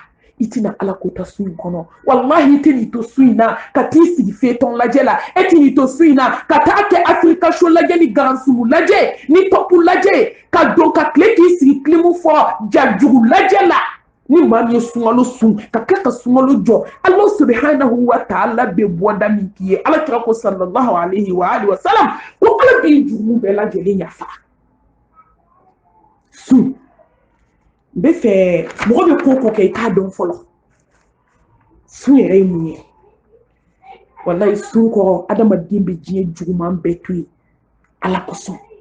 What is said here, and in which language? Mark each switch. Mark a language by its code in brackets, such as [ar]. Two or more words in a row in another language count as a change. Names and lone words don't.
[bm] i tɛna ala ko ta su in kɔnɔ wallahi i tɛn'i to su in na ka t'i sigi fetɔn lajɛ la e tɛn'i to su in na ka taa kɛ afirikasiyo lajɛ ni garansumu lajɛ ni tɔpu lajɛ ka don ka tile k'i sigi kilimu fɔ jajugu lajɛ la ni maa min ye sunkalo sun ka tila ka sunkalo jɔ [ar] الله سبحانه وتعالى [bm] bɛ bɔda min k'i ye ala kira ko [ar] صلى الله عليه وعلى آله وسلم [bm] ko ala b'i jurumu bɛɛ lajɛlen yafa sun n bɛ fɛ mɔgɔ bɛ ko ko kɛ i k'a dɔn fɔlɔ sun yɛrɛ ye mun ye wallahi sun kɔrɔ adamaden bɛ diɲɛ juguman bɛɛ to yen ala kosɔn